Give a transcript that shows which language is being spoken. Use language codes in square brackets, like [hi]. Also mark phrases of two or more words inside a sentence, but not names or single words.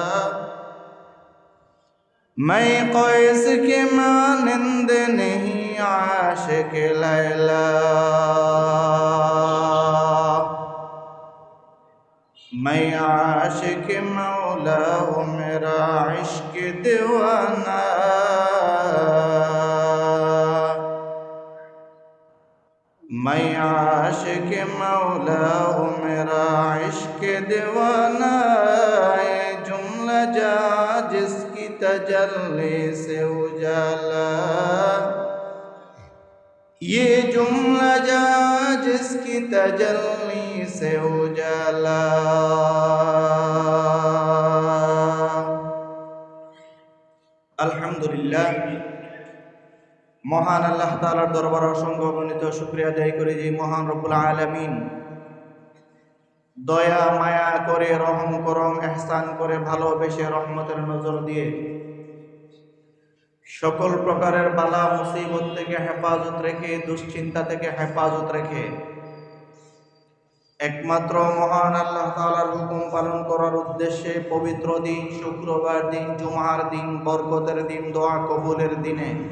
[ur] میں قیس کے مانند نہیں عاشق لیلا میں عاشق مولا ہوں میرا عشق دیوانہ میں عاشق مولا ہوں میرا عشق دیوانہ. یہ جملہ جا جس کی تجلی سے اجالا یہ جملہ جا جس کی تجلی سے اجالا. [bn] আলহামদুলিল্লাহ মহান আল্লাহ তাআলার দরবারে অসংখ্য অগণিত শুকরিয়া আদায় করি যে মহান [ar] رب العالمين [bn] দয়া মায়া করে রহম করম ইহসান করে ভালোবেসে রহমতের নজর দিয়ে সকল প্রকারের বালা মুসিবত থেকে হেফাজত রেখে, দুশ্চিন্তা থেকে হেফাজত রেখে একমাত্র মহান আল্লাহ তাআলার হুকুম পালন করার উদ্দেশ্যে পবিত্র দিন শুক্রবার দিন, জুমার দিন, বরকতের দিন, দোয়া কবুলের দিনে,